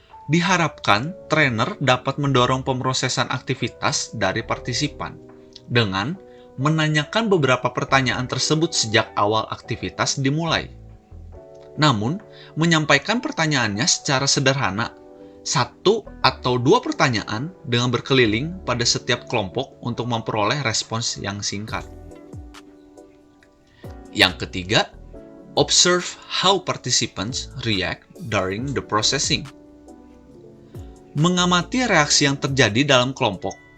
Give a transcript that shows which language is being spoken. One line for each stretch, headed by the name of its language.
Indonesian: Diharapkan trainer dapat mendorong pemrosesan aktivitas dari partisipan dengan menanyakan beberapa pertanyaan tersebut sejak awal aktivitas dimulai. Namun, menyampaikan pertanyaannya secara sederhana, 1 atau 2 pertanyaan dengan berkeliling pada setiap kelompok untuk memperoleh respons yang singkat. Yang ketiga,
English: observe how participants react during the processing.
Indonesian: Mengamati reaksi yang terjadi dalam kelompok.